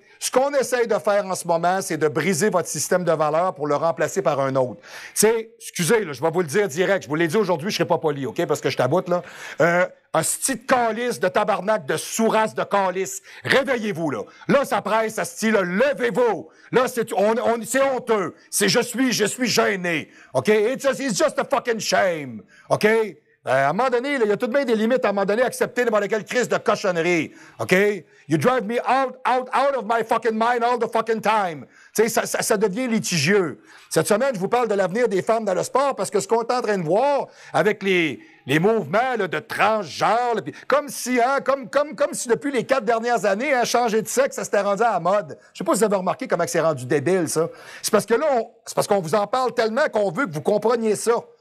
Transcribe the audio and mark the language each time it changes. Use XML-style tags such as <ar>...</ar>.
<fr>Ce qu'on essaye de faire en ce moment, c'est de briser votre système de valeurs pour le remplacer par un autre. C'est, excusez, là, je vais vous le dire direct. Je vous l'ai dit aujourd'hui, je serai pas poli, OK? Parce que je taboute, là. Un style de calice, de tabarnak, de sourasse de calice. Réveillez-vous, là. Là, ça presse, ça style, levez-vous. Là, c'est honteux. Je suis gêné. OK?</fr> <en>It's just a fucking shame. OK?</en> <fr>À un moment donné, il y a tout de même des limites à un moment donné à accepter n'importe quelle crise de cochonnerie. OK?</fr> <en>You drive me out of my fucking mind all the fucking time.</en> <fr>Tu sais, ça devient litigieux. Cette semaine, je vous parle de l'avenir des femmes dans le sport parce que ce qu'on est en train de voir avec les mouvements là, de transgenre, là, comme si depuis les 4 dernières années, changer de sexe, ça s'était rendu à la mode. Je sais pas si vous avez remarqué comment c'est rendu débile, ça. C'est parce que là, c'est parce qu'on vous en parle tellement qu'on veut que vous compreniez ça.</fr>